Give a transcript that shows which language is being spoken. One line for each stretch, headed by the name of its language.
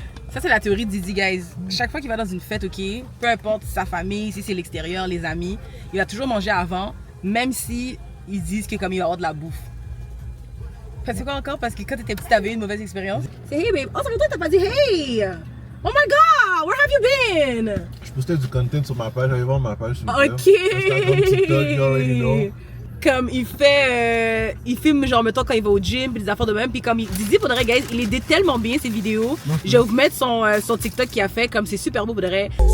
French: Ça, c'est la théorie de Didi, guys. Chaque fois qu'il va dans une fête, ok, peu importe sa famille, si c'est l'extérieur, les amis, il va toujours manger avant, même si ils disent que comme il va avoir de la bouffe. Fait c'est quoi encore? Parce que quand t'étais petite, t'avais eu une mauvaise expérience. C'est hey, babe. Oh, ça fait longtemps que t'as pas dit hey!
English: Oh my god! Where have you been?
French: Je postais du content sur ma page, allez voir ma page. Ok!
English: TikTok, you already know.
French: Comme il fait, il filme genre mettons quand il va au gym puis des affaires de même puis comme Didi pour de vrai guys il edite tellement bien ses vidéos. Je vais vous mettre son TikTok qu'il a fait comme c'est super beau pour de vrai.